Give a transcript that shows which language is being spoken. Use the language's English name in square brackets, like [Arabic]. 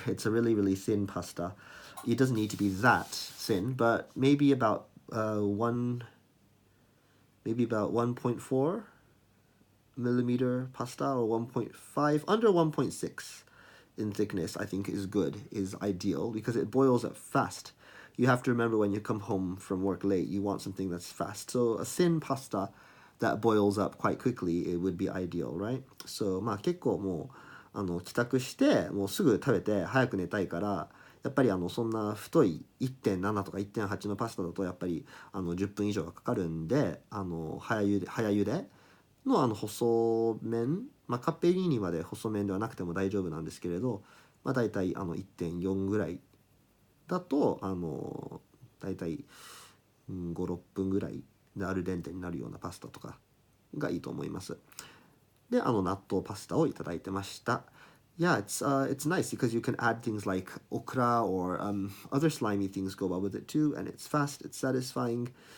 [English] It's a really really thin pasta. It doesn't need to be that thin, but maybe about 1.4 millimeter pasta, or 1.5, under 1.6 in thickness, I think is good, is ideal, because it boils up fast. You have to remember when you come home from work late, you want something that's fast. So a thin pasta that boils up quite quickly, it would be ideal, right? [Japanese] So まあ結構もう帰宅してもうすぐ食べて早く寝たいから、やっぱりそんな太い1.7とか1.8のパスタだとやっぱり10分以上がかかるんで、早茹での細麺、まあ、カッペリーニまで細麺ではなくても大丈夫なんですけれど、まあ、大体1.4ぐらいだと大体5、6分ぐらいでアルデンテになるようなパスタとかがいいと思います。で納豆パスタをいただいてました。 [English] Yeah, it's nice because you can add things like okra or other slimy things go well with it too, and it's fast, it's satisfying.